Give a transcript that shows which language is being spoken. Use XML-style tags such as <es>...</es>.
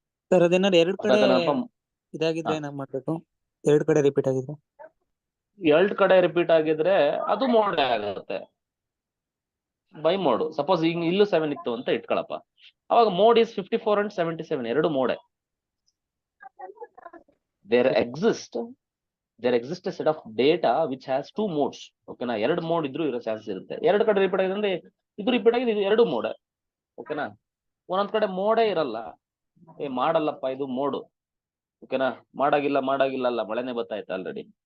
<kn>Sir ಅದೇನಾದ್ರು ಎರಡು ಕಡೆ ಇದಾಗಿದ್ರೆ ಏನಾಗ್ ಮಾಡ್ಬೇಕು? ಎರಡು ಕಡೆ ರಿಪೀಟ್ ಆಗಿದ್ರೆ, 2 ಕಡೆ ರಿಪೀಟ್ ಆಗಿದ್ರೆ ಅದು ಮೋಡ್ ಆಗುತ್ತೆ, ಬೈ ಮೋಡ್. ಸಪೋಸ್ ಈಗ ಇಲ್ಲೂ 7 ಇತ್ತು ಅಂತ ಇಟ್ಕೊಳಪ್ಪ, ಅವಾಗ</kn> <en>mode is 54 and 77</en> <kn>ಎರಡು ಮೋಡೆ.</kn> <en>There exist a set of data which has 2 modes.</en> <kn>ಓಕೆನಾ? 2 ಮೋಡ್ ಇದ್ರು ಇರೋ ಚಾನ್ಸಸ್ ಇರುತ್ತೆ. 2 ಕಡೆ ರಿಪೀಟ್ ಆಗಿದೆ ಅಂದ್ರೆ ಇದು ರಿಪೀಟ್ ಆಗಿದೆ, ಇದು 2 ಮೋಡ್. ಓಕೆನಾ? ಒಂದೊಂದ್ ಕಡೆ ಮೋಡೇ ಇರಲ್ಲ. ಮಾಡಲ್ಲಪ್ಪ ಇದು ಮೋಡು. ಓಕೆನಾ? ಮಾಡಾಗಿಲ್ಲ ಅಲ್ಲ, ಮಳೆನೆ ಬರ್ತಾಯ್ತು ಆಲ್ರೆಡಿ.</kn>